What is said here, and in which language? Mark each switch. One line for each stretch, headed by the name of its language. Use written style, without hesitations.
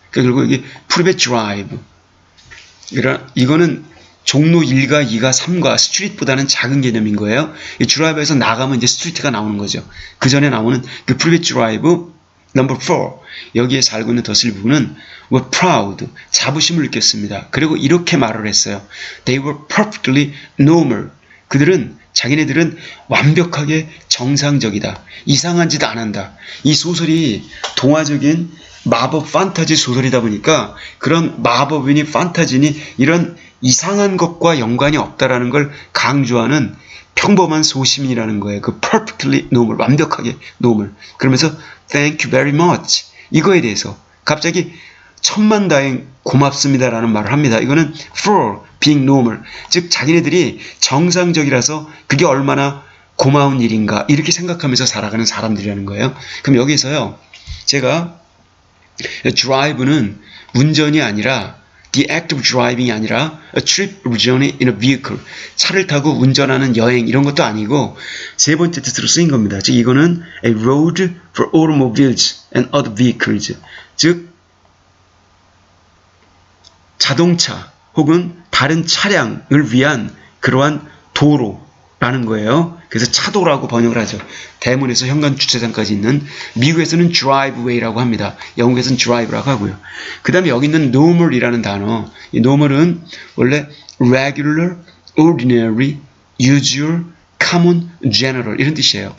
Korean: 그러니까 결국 여기 프리벳 드라이브. 이거는 종로 1가, 2가, 3가 스트리트보다는 작은 개념인 거예요. 이 드라이브에서 나가면 이제 스트리트가 나오는 거죠. 그 전에 나오는 그 프리벳 드라이브 넘버 4. 여기에 살고 있는 더슬리 부부는 were proud, 자부심을 느꼈습니다. 그리고 이렇게 말을 했어요.
English: They were perfectly normal.
Korean: 자기네들은 완벽하게 정상적이다. 이상한 짓 안 한다. 이 소설이 동화적인 마법 판타지 소설이다 보니까 그런 마법이니 판타지니 이런 이상한 것과 연관이 없다라는 걸 강조하는 평범한 소시민이라는 거예요. 그 perfectly normal, 완벽하게 normal. 그러면서
English: thank you very much.
Korean: 이거에 대해서 갑자기 천만다행 고맙습니다라는 말을 합니다. 이거는
English: for being normal.
Korean: 즉 자기네들이 정상적이라서 그게 얼마나 고마운 일인가 이렇게 생각하면서 살아가는 사람들이라는 거예요. 그럼 여기서요.
English: 제가 drive는
Korean: 운전이 아니라
English: the act of driving이 아니라 a trip or journey in a vehicle.
Korean: 차를 타고 운전하는 여행 이런 것도 아니고 세 번째 뜻으로 쓰인 겁니다. 즉 이거는
English: a road for automobiles and other vehicles.
Korean: 즉 자동차 혹은 다른 차량을 위한 그러한 도로라는 거예요. 그래서 차도라고 번역을 하죠. 대문에서 현관 주차장까지 있는, 미국에서는 driveway라고 합니다. 영국에서는 drive라고 하고요. 그 다음에 여기 있는 normal이라는 단어, 이 normal은 원래
English: regular, ordinary, usual, common, general
Korean: 이런 뜻이에요.